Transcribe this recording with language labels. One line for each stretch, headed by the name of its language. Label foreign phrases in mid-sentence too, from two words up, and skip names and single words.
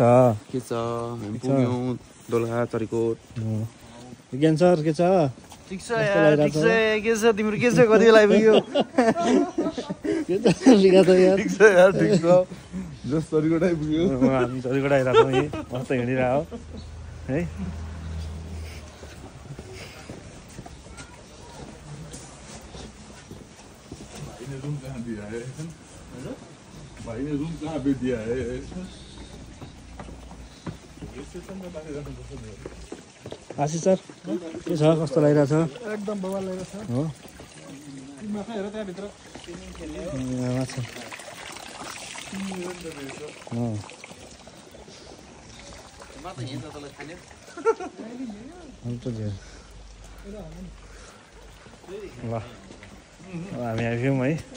Nepali: हामी पुग्यौँ दोलखा चरीकोट। विज्ञान सर के छ? ठिक छ यार, ठिक छ। के छ तिम्रो, के छ? कति बेला आइपुग्यो? के छ लिगा त यार? ठिक छ यार, ठिक छ। जस चरीकोट आइपुग्यो। हामी चरीकोट आइरहेको छौँ। यही मस्त हिँडिरहेको है।
Hindi: भाई ने रूम कहाँ पे दिया है?
Nepali: आशिष सर के छ? कस्तो लागिरहेछ? एकदम बवाल लागिरहेछ हो। माछा हेर त्यहाँभित्र माछा ल हामी आइपुग्यौँ है।